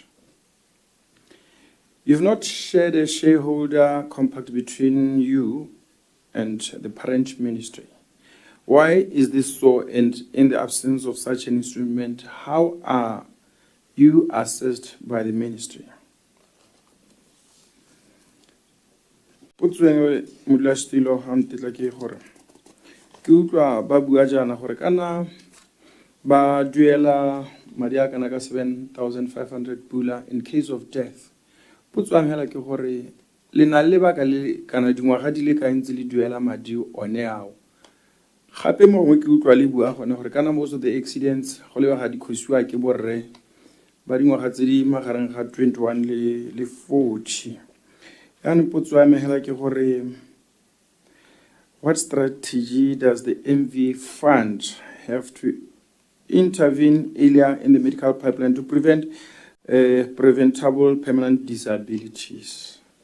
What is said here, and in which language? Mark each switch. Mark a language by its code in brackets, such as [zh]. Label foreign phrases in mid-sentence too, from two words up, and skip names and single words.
[en] You've not shared a shareholder compact between you and the parent ministry. Why is this so? And in the absence of such an instrument, how are you assessed by the ministry? [tn] Potso modulasetilo ha ntetla ke gore ke utlwa ba bua jana gore kana ba duela madi a kana ka 7,500 pula [en] in case of death. [tn] Potso hela ke gore le na le baka le kana dingwaga di le ka ntse le duela madi one ao. Gape mo gongwe ke utlwa le bua gone gore kana [en] most of the accidents [tn] go le ga di khosiwa ke borre ba dingwaga tse di magareng ga 21 le 40. [en] What strategy does the MV Fund have to intervene earlier in the medical pipeline to prevent preventable permanent disabilities?